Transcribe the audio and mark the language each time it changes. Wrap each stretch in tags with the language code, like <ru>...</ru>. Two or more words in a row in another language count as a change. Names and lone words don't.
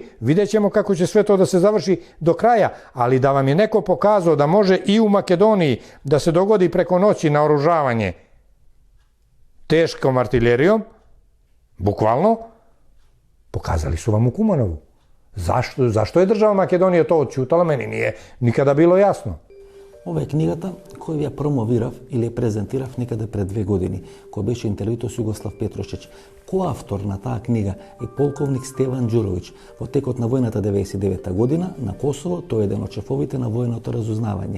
<sr>Vidjet ćemo kako će sve to da se završi do kraja, ali da vam je neko pokazao da može i u Makedoniji da se dogodi preko noći naoružavanje teškom artiljerijom, bukvalno, pokazali su vam u Kumanovu. Zašto je država Makedonija to odćutala, meni nije nikada bilo jasno.</sr> <mk>Ова е книгата која ја промовирав или ја презентирав некаде пред 2 години, кој беше интервјуто со Југослав Петрушич. Коавтор на таа книга е полковник Стеван Ѓуровиќ. Во текот на војната 99 година на Косово тој е еден од шефовите на војното разузнавање.</mk>